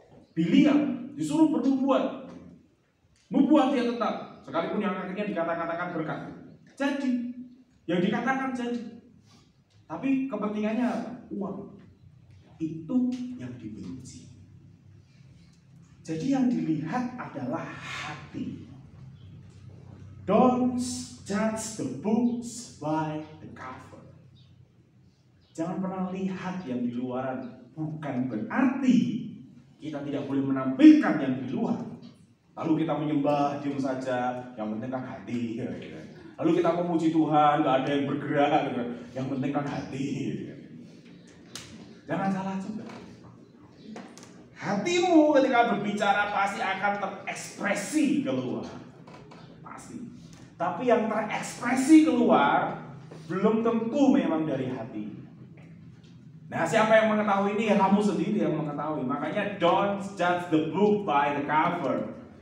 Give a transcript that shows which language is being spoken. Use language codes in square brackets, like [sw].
[id] Biliam disuruh bernubuat, nubuat dia tetap, sekalipun yang akhirnya dikatakan berkat. Jadi, yang dikatakan jadi. Tapi kepentingannya apa? Uang. Itu yang dibenci. Jadi yang dilihat adalah hati. [en] Don't judge the books by the cover. [id] Jangan pernah lihat yang di luaran. Bukan berarti kita tidak boleh menampilkan yang di luar. Lalu kita menyembah, diam saja. Yang penting kan hati. Lalu kita memuji Tuhan, gak ada yang bergerak. Yang penting kan hati. Jangan salah juga. Hatimu ketika berbicara pasti akan terekspresi keluar. Pasti. Tapi yang terekspresi keluar belum tentu memang dari hati. Nah, siapa yang mengetahui ini? Kamu sendiri yang mengetahui. Makanya [en] don't judge the book by the cover.